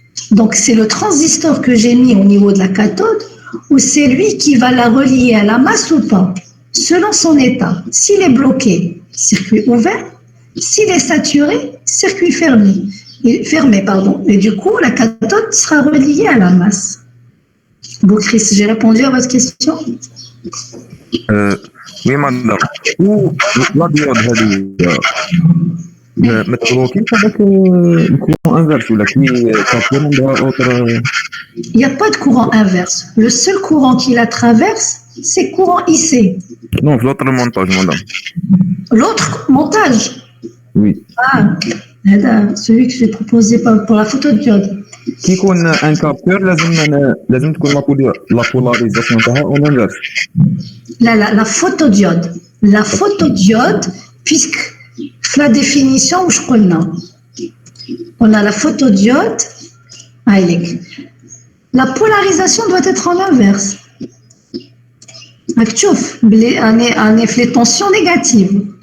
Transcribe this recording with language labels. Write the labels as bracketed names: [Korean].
[French] Donc c'est le transistor que j'ai mis au niveau de la cathode ou c'est lui qui va la relier à la masse ou pas, selon son état. S'il est bloqué, circuit ouvert. S'il est saturé, circuit fermé. Et du coup, la cathode sera reliée à la masse. Bon, Chris, j'ai répondu à votre question? Oui, madame. Ou la diode [Arabic] متبروكين هذاك الكورون انفيرس ولا كي كابور عندها اوتر. [French] Il n'y a pas de courant inverse. Le seul courant qui la traverse, c'est courant IC. Non, l'autre montage, madame. L'autre montage? Oui. Ah, celui que j'ai proposé pour la photodiode. [Arabic] كي يكون ان كابتور لازم تكون لا بولاريزاسيون تاعها اون انفيرس. [French] La photodiode. La photodiode, puisque la définition où je connais, on a la photodiode. La polarisation doit être en inverse. Un effet de tension négative.